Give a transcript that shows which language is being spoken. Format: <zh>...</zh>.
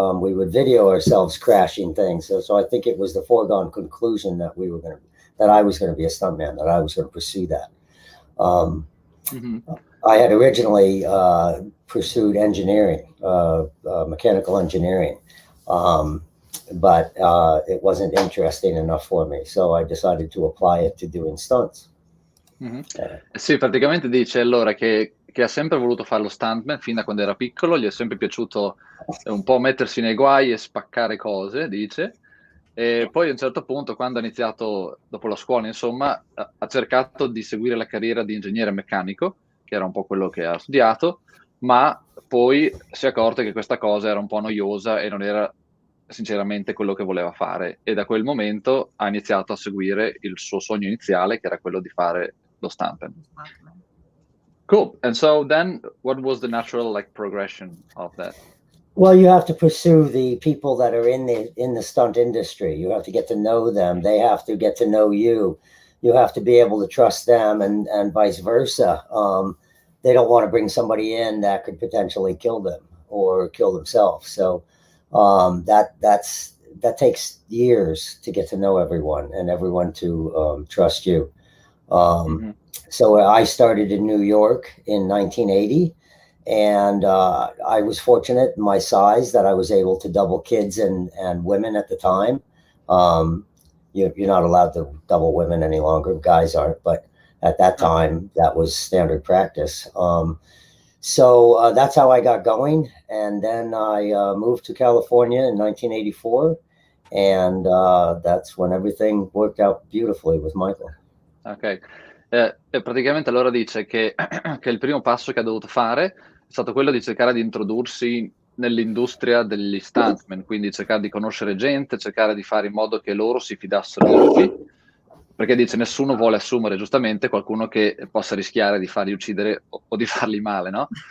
<en>We would video ourselves crashing things. So I think it was the foregone conclusion that I was going to be a stuntman, that I was going to pursue that. I had originally pursued engineering, mechanical engineering, but it wasn't interesting enough for me, so I decided to apply it to doing stunts.</en> <it>Sì, praticamente dice allora che ha sempre voluto fare lo stuntman fin da quando era piccolo, gli è sempre piaciuto un po' mettersi nei guai e spaccare cose, dice, e poi a un certo punto, quando ha iniziato, dopo la scuola, insomma, ha cercato di seguire la carriera di ingegnere meccanico, che era un po' quello che ha studiato, ma poi si è accorto che questa cosa era un po' noiosa e non era sinceramente quello che voleva fare, e da quel momento ha iniziato a seguire il suo sogno iniziale, che era quello di fare lo stuntman.</it> <en>Cool. And so then what was the natural progression of that? Well, you have to pursue the people that are in the stunt industry. You have to get to know them. They have to get to know you. You have to be able to trust them, and vice versa. They don't want to bring somebody in that could potentially kill them or kill themselves. So that's that takes years to get to know everyone and everyone to trust you. So I started in New York in 1980, and I was fortunate in my size that I was able to double kids and women at the time. You're not allowed to double women any longer, guys aren't, but at that time that was standard practice. So that's how I got going, and then I moved to California in 1984, and that's when everything worked out beautifully with Michael.</en> <it>Ok, praticamente allora dice che il primo passo che ha dovuto fare è stato quello di cercare di introdursi nell'industria degli stuntman, quindi cercare di conoscere gente, cercare di fare in modo che loro si fidassero di lui, perché dice nessuno vuole assumere giustamente qualcuno che possa rischiare di farli uccidere o di farli male, no?</it>